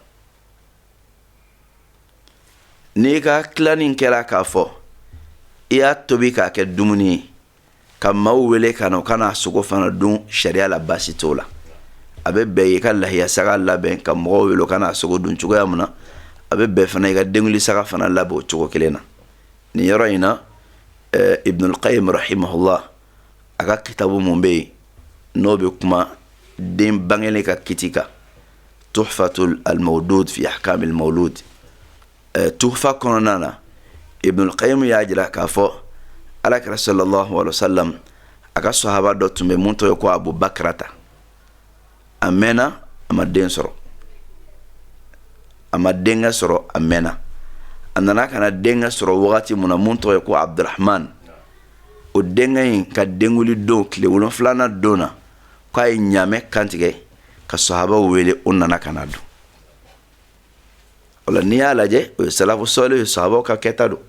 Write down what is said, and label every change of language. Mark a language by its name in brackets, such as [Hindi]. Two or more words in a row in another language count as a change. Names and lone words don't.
[Bambara] n'i ka tilanni kɛra k'a fɔ i y'a tobi k'a kɛ dumuni ye ka maaw wele ka na u ka n'a sogo fana dun sariya la baasi t'o la a bɛ bɛn i ka lahiya saga labɛn ka mɔgɔw wele u ka n'a sogo dun cogoya min na a bɛ bɛn fana i ka denguli saga fana labɛn o cogo kelen na nin yɔrɔ in na Ibn al-Qayyim rahimahullah a ka kitabu mun bɛ yen n'o bɛ kuma den bangelen ka kiti kan Tuhfatul al-Mawlud fi ahkam al-Mawlud tuhfa kɔnɔna na Ibn al-Qayyim y'a jira k'a fɔ alakira [Arabic] صلى الله عليه وسلم [Bambara] a ka sahaba dɔ tun bɛ mun tɔgɔ ye ko Abu Bakrata a mɛnna a ma den sɔrɔ a ma denkɛ sɔrɔ a mɛnna a nana ka na denkɛ sɔrɔ wagati mun na mun tɔgɔ ye ko Abdurrahman o denkɛ in ka denguli don tile 7 don na k'a ye ɲaamɛ kantigɛ ka sahabaw wele o nana ka na dun o la n'i y'a lajɛ o ye salafu sɔliw ye sahabaw ka kɛta don